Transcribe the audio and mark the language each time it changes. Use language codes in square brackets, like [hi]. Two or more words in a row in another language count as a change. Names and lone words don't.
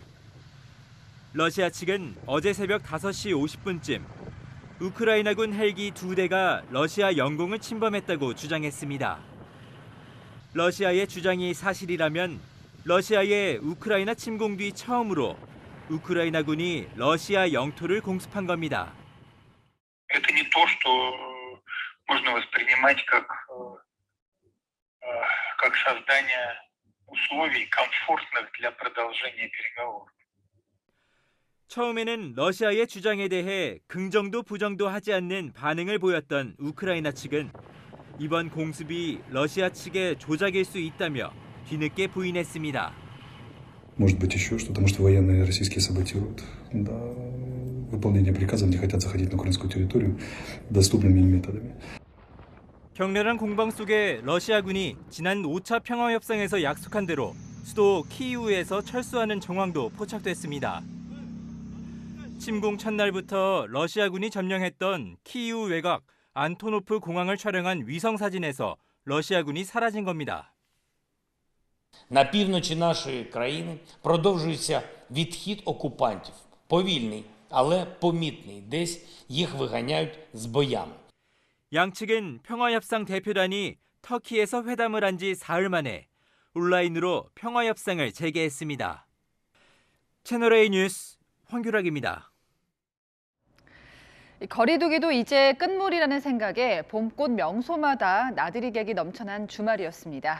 [ko] 러시아 측은 어제 새벽 5시 50분쯤 우크라이나군 헬기 2대가 러시아 영공을 침범했다고 주장했습니다. 러시아의 주장이 사실이라면 러시아의 우크라이나 침공 뒤 처음으로 우크라이나군이 러시아 영토를 공습한 겁니다. [ru] Это не то, что можно воспринимать как создание условий комфортных для продолжения переговоров. [ko] 처음에는 러시아의 주장에 대해 긍정도 부정도 하지 않는 반응을 보였던 우크라이나 측은 이번 공습이 러시아 측의 조작일 수 있다며 뒤늦게 부인했습니다. [ru] Может быть, еще что-то. Может, военные российские саботируют. Да, выполнение приказов, не хотят заходить на украинскую территорию доступными методами. [ko] 격렬한 공방 속에 러시아군이 지난 5차 평화협상에서 약속한 대로 수도 키이우에서 철수하는 정황도 포착됐습니다. 침공 첫날부터 러시아군이 점령했던 키이우 외곽 안토노프 공항을 촬영한 위성사진에서 러시아군이 사라진 겁니다. [uk] На півночі нашої країни продовжується відхід окупантів. Повільний, але помітний. Десь їх виганяють з боями. [ko] 양측은 평화협상 대표단이 터키에서 회담을 한 지 사흘 만에 온라인으로 평화협상을 재개했습니다. 채널A 뉴스 황규락입니다. 거리두기도 이제 끝물이라는 생각에 봄꽃 명소마다 나들이 객이 넘쳐난 주말이었습니다.